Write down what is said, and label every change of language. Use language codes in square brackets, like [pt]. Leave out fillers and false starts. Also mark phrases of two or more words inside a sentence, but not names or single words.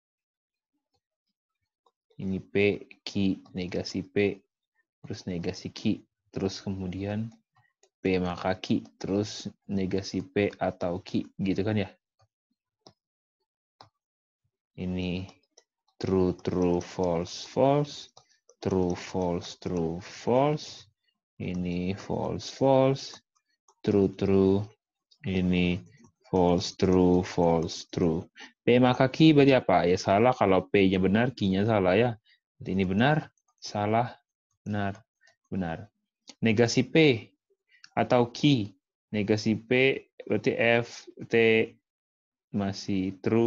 [id] Ini P, Q, negasi P, terus negasi Q. Terus kemudian P maka Q, terus negasi P atau Q. Gitu kan ya? [en] Ini true, true, false, false. True, false, true, false. Ini false, false. True, true. Ini false, true, false, true. [id] P maka Q berarti apa? Ya salah kalau P-nya benar, Q-nya salah ya. Berarti ini benar, salah, benar, benar. Negasi P atau Q. Negasi P berarti F, T masih true.